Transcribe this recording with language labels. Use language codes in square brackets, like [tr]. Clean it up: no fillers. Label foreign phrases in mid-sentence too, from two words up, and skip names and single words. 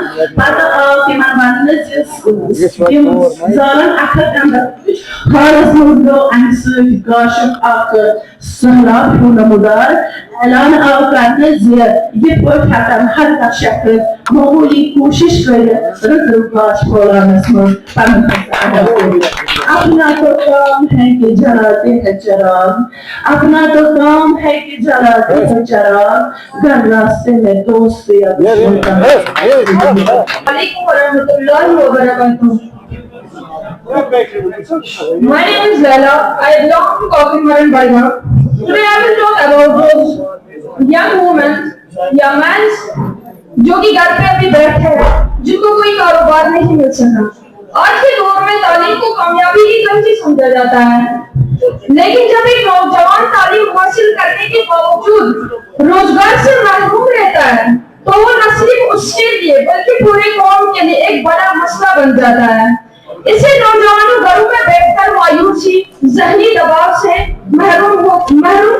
[ks] پتہٕ آو تِمن وننہٕ زِ تِم زالن اکھ اکھ گنڈک تُج حالس منٛز گوٚو امہِ سۭتۍ گاشُک اکھ سہلاب ہیوٗ نموٗدار اعلان آو کرنہٕ زِ یِتھ پٲٹھۍ ہٮ۪کن ہر کانٛہہ شخص معموٗلی کوٗشش کٔرِتھ رٕژٕ گاش پھٲلاونس منٛز پنُن حصہٕ ادا کٔرِتھ [ur] اپنا تو کام ہے کہ جلاتے ہیں چراغ اپنا تو کام ہے کہ جلاتے ہیں چراغ گھر راستے میں دوست یا دشمن کا [ar] السلام عليكم ورحمة الله وبركاته. [en] My name is Laila. I belong to Kakimaran Barma. Today I will talk about those young women, young men [ur] جو کہ گھر پہ ابھی بیٹھے ہیں جن کو کوئی کاروبار نہیں مل سکا آج کے دور میں تعلیم کو کامیابی کی کنجی سمجھا جاتا ہے لیکن جب ایک نوجوان تعلیم حاصل کرنے کے باوجود روزگار سے محروم رہتا ہے تو وہ نہ صرف اس کے لیے بلکہ پورے قوم کے لیے ایک بڑا مسئلہ بن جاتا ہے اسے نوجوانوں گھروں میں بیٹھ کر مایوسی ذہنی دباؤ سے محروم